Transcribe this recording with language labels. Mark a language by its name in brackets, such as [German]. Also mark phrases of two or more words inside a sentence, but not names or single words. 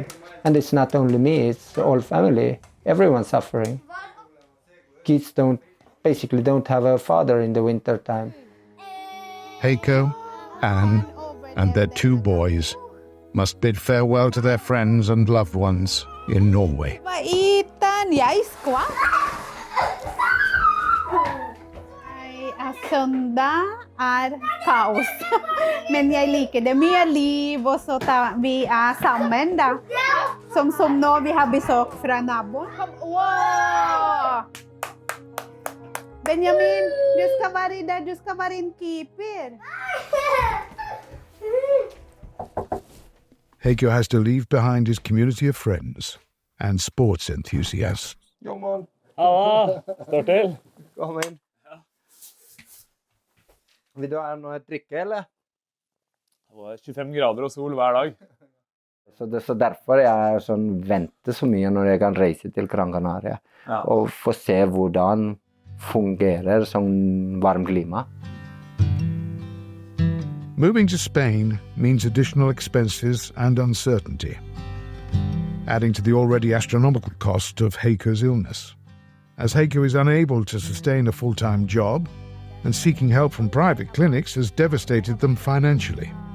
[English] And it's not only me, it's the whole family. Everyone's suffering. Kids basically don't have a father in the winter time. Heiko, Anne, and their 2 boys must bid farewell to their friends and loved ones in Norway. [Norwegian] Maitan, jeg skvatt. Søndag kaos. Men jeg liker det. Mye liv, og så vi sammen da. Som nå, vi har besøk fra naboen. Wow! Benjamin, du skal være der, du skal være en keeper. [English] Heiko has to leave behind his community of friends and sports enthusiasts. [Norwegian] Halla, står til. Kom inn. Vil du ha noe drikke, eller? Det var 25 grader og sol hver dag. Så derfor jeg venter så mye når jeg kan reise til Gran Canaria. Ja. Og få se hvordan fungerer som varmt klima. [English] Moving to Spain means additional expenses and uncertainty, adding to the already astronomical cost of Heiko's illness. As Heiko is unable to sustain a full-time job, and seeking help from private clinics has devastated them financially.